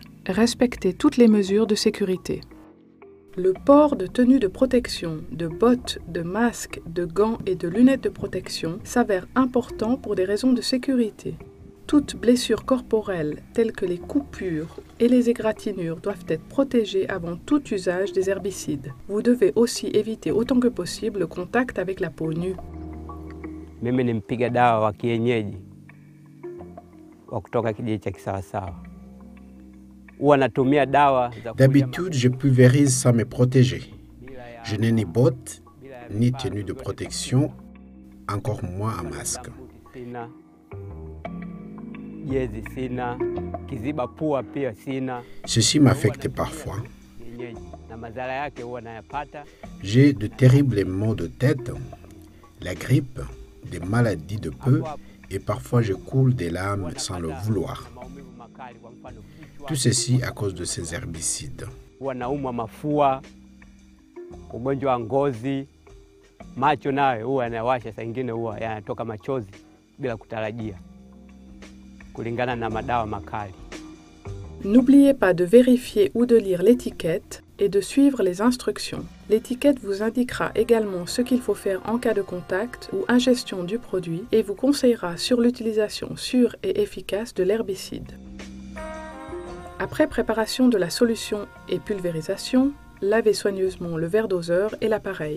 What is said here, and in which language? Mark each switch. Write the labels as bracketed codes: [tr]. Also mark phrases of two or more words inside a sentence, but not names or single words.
[fr] Respectez toutes les mesures de sécurité. Le port de tenues de protection, de bottes, de masques, de gants et de lunettes de protection s'avère important pour des raisons de sécurité. Toute blessure corporelle telle que les coupures et les égratignures doivent être protégées avant tout usage des herbicides. Vous devez aussi éviter autant que possible le contact avec la peau nue. [sw] Mimi ni mpiga dawa wa kienyeji wa kutoka kijiji cha Kisawasawa. Huwa natumia dawa za [fr] D'habitude, je pulvérise sans me protéger. Je n'ai ni bottes, ni tenue de protection, encore moins un masque. Ceci m'affecte parfois. J'ai de terribles maux de tête, la grippe, des maladies de peu et parfois je coule des larmes sans le vouloir. Tout ceci à cause de ces herbicides. [sw] Macho nayo huwa yanawasha, saa nyingine huwa yanatoka machozi bila kutarajia kulingana na madawa makali. [fr] N'oubliez pas de vérifier ou de lire l'étiquette et de suivre les instructions. L'étiquette vous indiquera également ce qu'il faut faire en cas de contact ou ingestion du produit et vous conseillera sur l'utilisation sûre et efficace de l'herbicide. Après préparation de la solution et pulvérisation, lavez soigneusement le verre doseur et l'appareil.